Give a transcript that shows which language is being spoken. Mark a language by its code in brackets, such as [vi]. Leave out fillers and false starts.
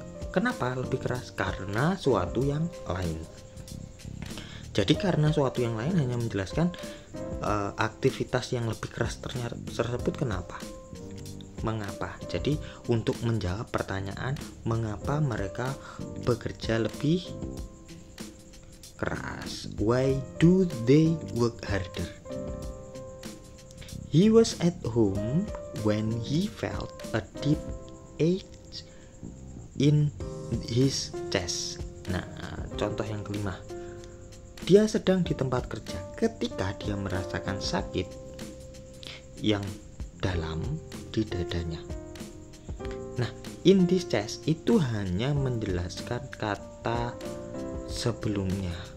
[id] Kenapa lebih keras? Karena suatu yang lain. Jadi karena suatu yang lain hanya menjelaskan aktivitas yang lebih keras tersebut kenapa? Mengapa? Jadi untuk menjawab pertanyaan mengapa mereka bekerja lebih keras. [en] Why do they work harder? He was at home when he felt a deep ache in his chest. [id] Nah, contoh yang kelima, dia sedang di tempat kerja ketika dia merasakan sakit yang dalam di dadanya. Nah, [en] in this chest [id] itu hanya menjelaskan kata sebelumnya.